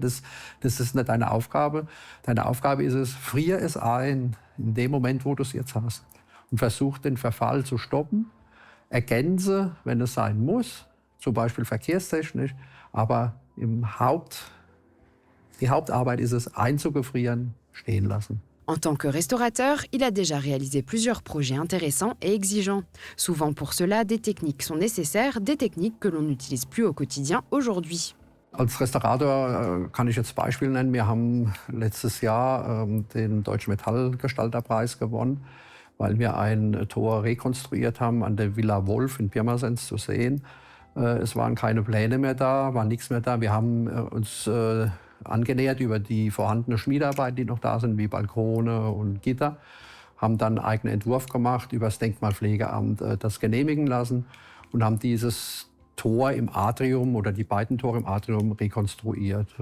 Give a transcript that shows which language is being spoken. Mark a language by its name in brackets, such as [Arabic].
[German] Das ist nicht deine Aufgabe. Deine Aufgabe ist es, friere es ein in dem Moment, wo du es jetzt hast. Und versuch den Verfall zu stoppen. Ergänze, wenn es sein muss, zum Beispiel verkehrstechnisch. Aber die Hauptarbeit ist es, einzugefrieren, stehen lassen. [French] En tant que restaurateur, il a déjà réalisé plusieurs projets intéressants et exigeants. Souvent pour cela, des techniques sont nécessaires, des techniques que l'on n'utilise plus au quotidien aujourd'hui. [German] Als Restaurator kann ich jetzt Beispiele nennen. Wir haben letztes Jahr den Deutschen Metallgestalterpreis gewonnen, weil wir ein Tor rekonstruiert haben an der Villa Wolf in Pirmasens zu sehen. Es waren keine Pläne mehr da, war nichts mehr da. Wir haben uns angenähert über die vorhandene Schmiedearbeit, die noch da sind, wie Balkone und Gitter, haben dann einen eigenen Entwurf gemacht, über das Denkmalpflegeamt das genehmigen lassen und haben dieses Tor im Atrium oder die beiden Tore im Atrium rekonstruiert.